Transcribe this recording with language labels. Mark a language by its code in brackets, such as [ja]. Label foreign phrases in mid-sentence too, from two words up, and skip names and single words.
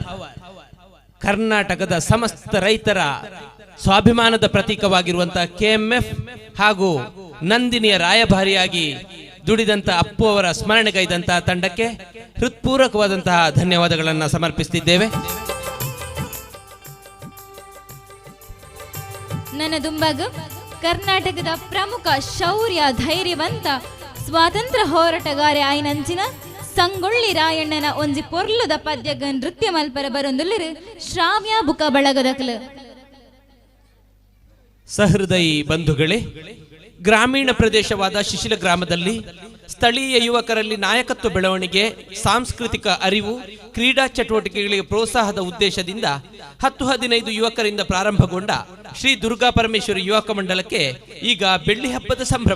[kn] ಕರ್ನಾಟಕದ ಸಮಸ್ತ ರೈತರ ಸ್ವಾಭಿಮಾನದ ಪ್ರತೀಕವಾಗಿರುವಂತಹ KMF ಹಾಗೂ ನಂದಿನಿಯ ರಾಯಭಾರಿಯಾಗಿ ದುಡಿದಂತ ಅಪ್ಪು ಅವರ ಸ್ಮರಣೆಗೈದಂತಹ ತಂಡಕ್ಕೆ ಹೃತ್ಪೂರ್ವಕವಾದಂತಹ ಧನ್ಯವಾದಗಳನ್ನು ಸಮರ್ಪಿಸುತ್ತಿದ್ದೇವೆ. [tcy] ನನ್ನ ದುಂಬಗ ಕರ್ನಾಟಕದ ಪ್ರಮುಖ ಶೌರ್ಯ ಧೈರ್ಯವಂತ ಸ್ವಾತಂತ್ರ್ಯ ಹೋರಾಟಗಾರ ಆಯ್ನಂಚಿನ ಸಂಗೊಳ್ಳಿ ರಾಯಣ್ಣನ ಒಂಜಿ ಪೊರ್ಲುದ ಪದ್ಯಗ ನೃತ್ಯ ಮಲ್ಪರ ಬರೊಂದುಲ್ಲಿರು ಶ್ರಾವ್ಯ ಬುಕ ಬಳಗದಕ್ಲು. [kn] ಸಹೃದಯಿ ಬಂಧುಗಳೇ, ಗ್ರಾಮೀಣ ಪ್ರದೇಶವಾದ ಶಿಶಿಲ ಗ್ರಾಮದಲ್ಲಿ ಸ್ಥಳೀಯ ಯುವಕರಲ್ಲಿ ನಾಯಕತ್ವ ಬೆಳವಣಿಗೆ, ಸಾಂಸ್ಕೃತಿಕ ಅರಿವು, ಕ್ರೀಡಾ ಚಟುವಟಿಕೆಗಳಿಗೆ ಪ್ರೋತ್ಸಾಹದ ಉದ್ದೇಶದಿಂದ 10-15 ಯುವಕರಿಂದ ಪ್ರಾರಂಭಗೊಂಡ ಶ್ರೀ ದುರ್ಗಾ ಪರಮೇಶ್ವರಿ ಯುವಕ ಮಂಡಲಕ್ಕೆ ಈಗ ಬೆಳ್ಳಿ ಹಬ್ಬದ ಸಂಭ್ರಮ.